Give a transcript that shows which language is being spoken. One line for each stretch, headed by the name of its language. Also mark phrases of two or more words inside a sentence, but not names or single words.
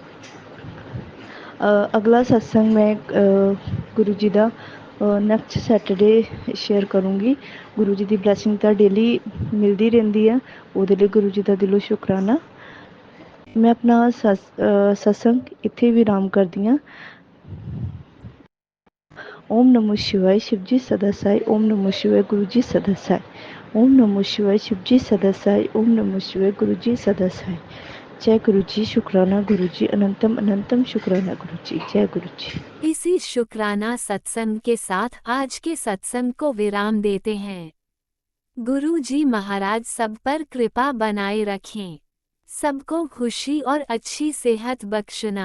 Punjabi: ਅਗਲਾ ਸਤਸੰਗ ਮੈਂ ਗੁਰੂ ਜੀ ਦਾ
English: next Saturday
Punjabi: ਸ਼ੇਅਰ ਕਰੂੰਗੀ। ਗੁਰੂ ਜੀ ਦੀ ਬਲੈਸਿੰਗ ਤਾਂ ਡੇਲੀ ਮਿਲਦੀ ਰਹਿੰਦੀ ਆ, ਉਹਦੇ ਲਈ ਗੁਰੂ ਜੀ ਦਾ ਦਿਲੋਂ ਸ਼ੁਕਰਾਨਾ। ਮੈਂ ਆਪਣਾ ਸਤਸੰਗ ਇੱਥੇ ਵਿਰਾਮ ਕਰਦੀ ਹਾਂ।
Hindi: ਓਮ ਨਮੋ शिवाय शिव जी सदा साई। ओम नमो शिवाय गुरु जी सदा साई। ओम नमो शिवाय शिव जी सदा साई। ओम नमो शिवाय गुरु जी सदा साई। जय गुरु जी। शुक्राना गुरु जी। अनंतम अनंतम शुक्राना गुरु जी। जय गुरु जी। इसी शुक्राना सत्संग के साथ आज के सत्संग को विराम देते हैं। गुरु जी महाराज सब पर कृपा बनाए रखें, सबको खुशी और अच्छी सेहत बख्शना।